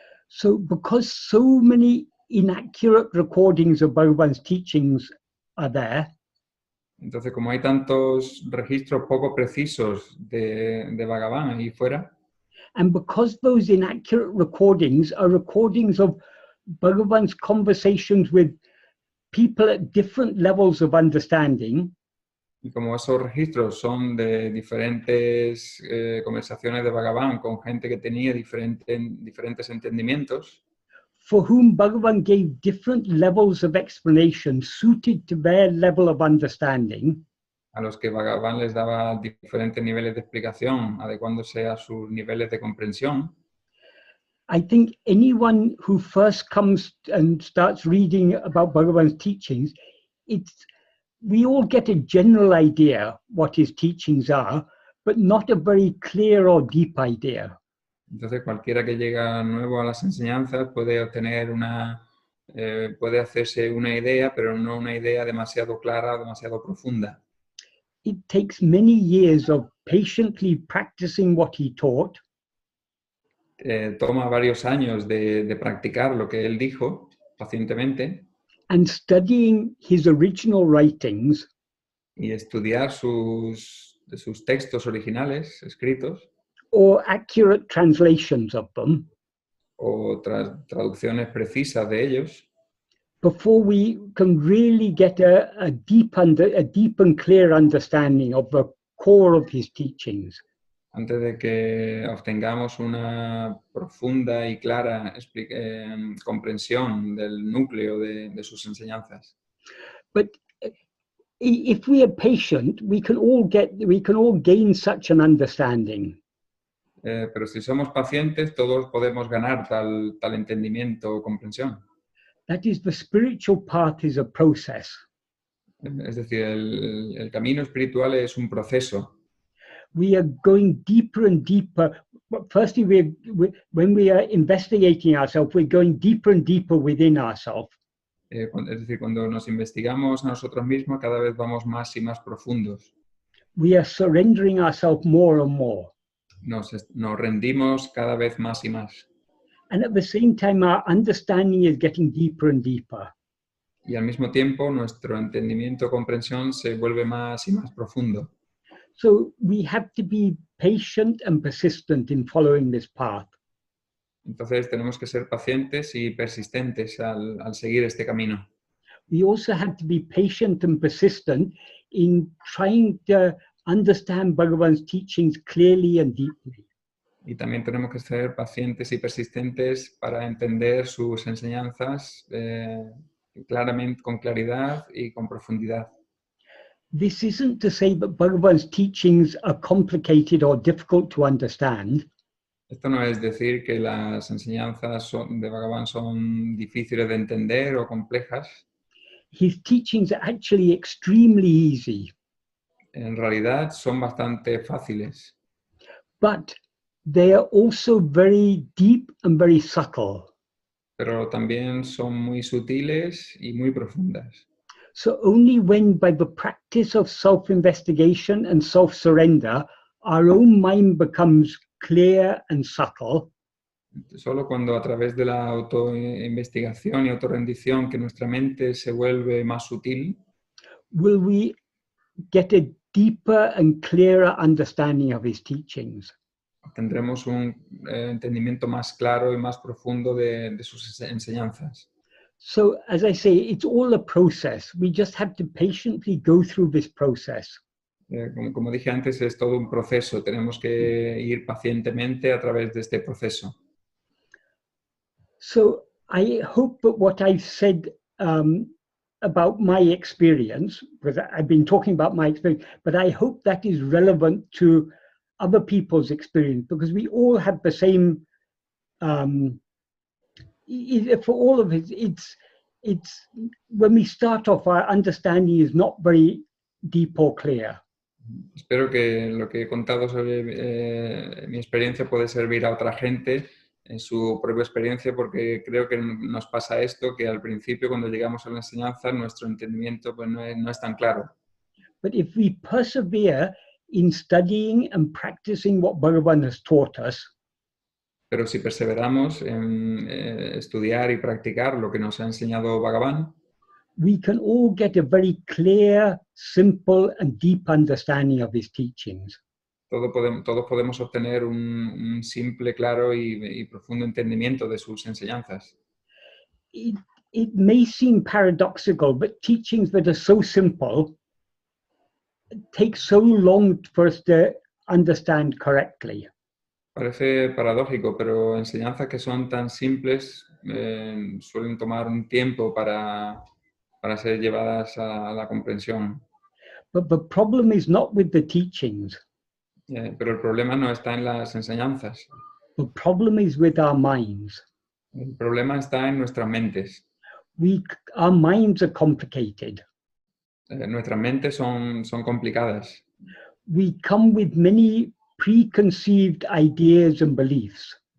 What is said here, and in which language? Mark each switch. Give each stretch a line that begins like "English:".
English: So because so many inaccurate recordings of Bhagavan's teachings are there,
Spanish: entonces como hay tantos registros poco precisos de Bhagavan ahí fuera,
English: and because those inaccurate recordings are recordings of Bhagavan's conversations with people at different levels of understanding,
Spanish: y como esos registros son de diferentes conversaciones de Bhagavan con gente que tenía diferentes entendimientos,
English: for whom Bhagavan gave different levels of explanation suited to their level of understanding,
Spanish: a los que Bhagavan les daba diferentes niveles de explicación adecuándose a sus niveles de comprensión,
English: I think anyone who first comes and starts reading about Bhagavan's teachings, we all get a general idea what his teachings are, but not a very clear or deep idea.
Spanish: Entonces, cualquiera que llega nuevo a las enseñanzas puede obtener puede hacerse una idea, pero no una idea demasiado clara o demasiado profunda.
English: It takes many years of patiently practicing what he taught
Spanish: Toma varios años de practicar lo que él dijo pacientemente
English: and studying his original writings
Spanish: y estudiar sus textos originales escritos
English: or accurate translations of them
Spanish: o traducciones precisas de ellos
English: before we can really get a deep and clear understanding of the core of his teachings.
Spanish: antes de que obtengamos una profunda y clara comprensión del núcleo de sus enseñanzas.
English: But if we are patient, we can all gain such an understanding.
Spanish: Pero si somos pacientes, todos podemos ganar tal entendimiento o comprensión.
English: That is, the spiritual path is a process.
Spanish: Es decir, el camino espiritual es un proceso.
English: We are going deeper and deeper. Firstly, when we are investigating ourselves, we're going deeper and deeper within ourselves.
Spanish: Es decir, cuando nos investigamos a nosotros mismos, cada vez vamos más y más profundos.
English: We are surrendering ourselves more and more.
Spanish: Nos rendimos cada vez más y más.
English: And at the same time, our understanding is getting deeper and deeper.
Spanish: Y al mismo tiempo, nuestro entendimiento o comprensión se vuelve más y más profundo.
English: So we have to be patient and persistent in following this path.
Spanish: Entonces tenemos que ser pacientes y persistentes al seguir este camino.
English: We also have to be patient and persistent in trying to understand Bhagavan's teachings clearly and deeply.
Spanish: Y también tenemos que ser pacientes y persistentes para entender sus enseñanzas claramente, con claridad y con profundidad.
English: This isn't to say that Bhagavan's teachings are complicated or difficult to understand.
Spanish: Esto no es decir que las enseñanzas de Bhagavan son difíciles de entender o complejas.
English: His teachings are actually extremely easy.
Spanish: En realidad son bastante fáciles.
English: But they are also very deep and very subtle.
Spanish: Pero también son muy sutiles y muy profundas.
English: So only when, by the practice of self-investigation and self-surrender, our own mind becomes clear and subtle,
Spanish: Solo cuando a través de la autoinvestigación y autorrendición que nuestra mente se vuelve más sutil,
English: will we get a deeper and clearer understanding of his teachings.
Spanish: tendremos un entendimiento más claro y más profundo de sus enseñanzas.
English: So, as I say, it's all a process. We just have to patiently go through this process.
Spanish: Como dije antes, es todo un proceso. Tenemos que ir pacientemente a través de este proceso.
English: So, I hope that what I've said about my experience, because I've been talking about my experience, but I hope that is relevant to other people's experience, because we all have the same, for all of it, it's when we start off, our understanding is not very deep or clear.
Spanish: Espero que lo que he contado sobre mi experiencia puede servir a otra gente en su propia experiencia, porque creo que nos pasa esto, que al principio cuando llegamos a la enseñanza nuestro entendimiento pues, no es tan claro.
English: But if we persevere in studying and practicing what Bhagavan has taught us,
Spanish: pero si perseveramos en estudiar y practicar lo que nos ha enseñado Bhagavan,
English: we can all get a very clear, simple, and deep understanding of his teachings.
Spanish: todos podemos obtener un simple, claro y profundo entendimiento de sus enseñanzas.
English: It may seem paradoxical, but teachings that are so simple take so long for us to understand correctly.
Spanish: Parece paradójico, pero enseñanzas que son tan simples suelen tomar un tiempo para ser llevadas a la comprensión.
English: But the problem is not with the teachings.
Spanish: Pero el problema no está en las enseñanzas.
English: The problem is with our minds.
Spanish: El problema está en nuestras mentes.
English: Our minds are complicated.
Spanish: Nuestras mentes son complicadas.
English: We come with many preconceived ideas and beliefs.